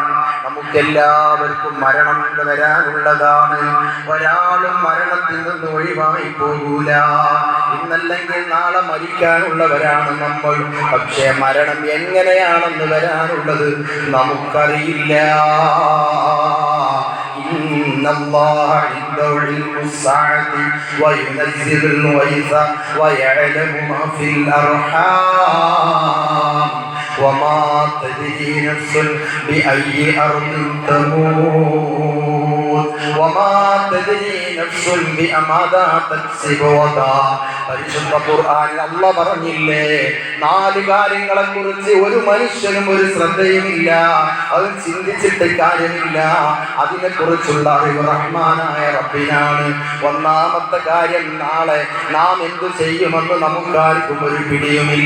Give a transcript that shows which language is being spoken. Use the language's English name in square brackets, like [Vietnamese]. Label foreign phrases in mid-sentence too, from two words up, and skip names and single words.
[Malayalam] നമുക്കെല്ലാവർക്കും മരണം വരാനുള്ളതാണ്. ഒരാളും മരണത്തിൽ നിന്ന് ഒഴിവായി പോകൂല. ഇന്നല്ലെങ്കിൽ നാളെ മരിക്കാനുള്ളവരാണ് നമ്മൾ. പക്ഷേ മരണം എങ്ങനെയാണെന്ന് വരാനുള്ളത് നമുക്കറിയില്ല. [Arabic] إن الله عنده علم الساعة وينزل الغيث ويعلم ما في الأرحام وما تدري نفس بأي أرض تموت وما تدري نفس بماذا تكسب غدا. [Malayalam] പരിശുദ്ധ ഖുർആനിൽ അല്ലാഹ് പറഞ്ഞില്ലേ, 4 കാര്യങ്ങളെ കുറിച്ച് ഒരു മനുഷ്യനും ഒരു ശ്രദ്ധയുമില്ല, അത് ചിന്തിച്ചിട്ട് കാര്യമില്ല. അതിനെ കുറിച്ചുള്ള അറിവ് റഹ്മാനായ റബ്ബിനാണ്. ഒന്നാമത്തെ കാര്യം, നാളെ നാം എന്തു ചെയ്യുമെന്ന് നമുക്കാർക്കും ഒരു പിടിയുമില്ല.